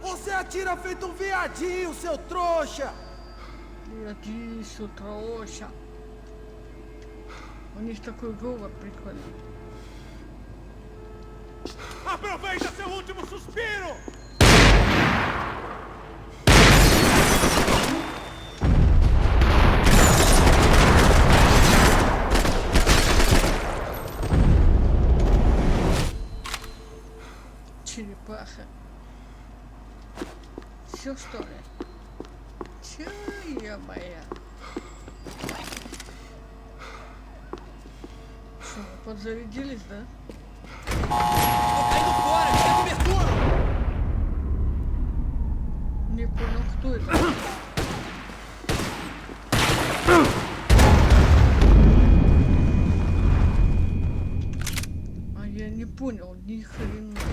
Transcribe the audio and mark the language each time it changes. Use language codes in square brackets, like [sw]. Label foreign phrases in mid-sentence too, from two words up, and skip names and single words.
[pt] Você atira feito um viadinho, seu trouxa! Viadinho, seu trouxa. [ru] У них такой говор прикольный. [pt] Aproveita seu último suspiro! [ru] Черепаха. Все что ли? Че я моя? Что, вы подзарядились, да? [pt] Tô caindo fora! Me dá cobertura! [ru] Не понял, кто это? А я не понял ни хрена.